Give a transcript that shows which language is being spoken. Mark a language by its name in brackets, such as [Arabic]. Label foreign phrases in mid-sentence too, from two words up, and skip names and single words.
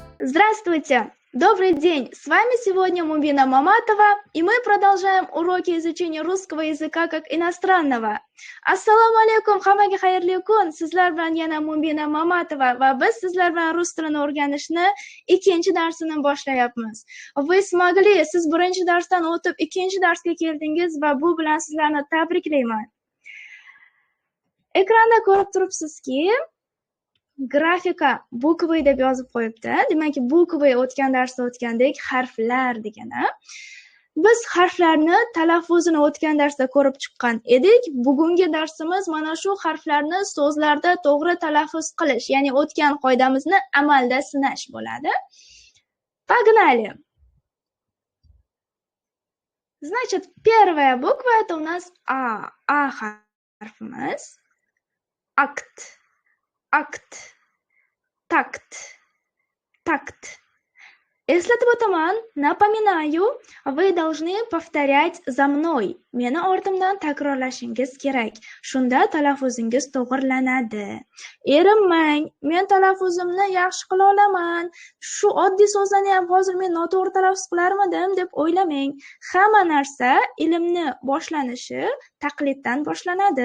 [Russian] Здравствуйте! Добрый день! С вами сегодня Мубина Маматова, и мы продолжаем уроки изучения русского языка как иностранного. [Arabic] السلام عليكم, [Uzbek] hammaga xayrli kun! Sizlar bilan yana Mubina Mamatova va biz sizlar bilan rus tilini o'rganishni ikkinchi darsini boshlayapmiz. [Russian] Вы смогли, [Uzbek] siz birinchi darsdan o'tib ikkinchi darsga keldingiz va bu bilan sizlarni tabriklayman. Ekranda ko'rib turibsizki, grafika bukvy deb yozib qo'yibdi. Demak, bukvy o'tgan darsda o'tgandek harflar degani. Biz harflarni talaffuzini o'tgan darsda ko'rib chiqqan edik. Bugungi darsimiz mana shu harflarni so'zlarda to'g'ri talaffuz qilish, ya'ni o'tgan qoidamizni amalda sinash bo'ladi. [Russian] Погнали! Значит, первая буква это у нас А. [Uzbek] А harfimiz. Akt. [Russian] Акт. Такт. Такт. [Uzbek] Eslatib o'taman, [Russian] напоминаю, вы должны повторять за mной. [Uzbek] Meni ortimdan takrorlashingiz kerak. Shunda talaffuzingiz to'g'rilanadi. Erinmang, men talaffuzimni yaxshi qila olaman. Shu oddiy so'zlarni ham hozir men noto'g'ri talaffuz qilarmidim deb o'ylamang. Hamma narsa ilmni boshlanishi taqliddan boshlanadi.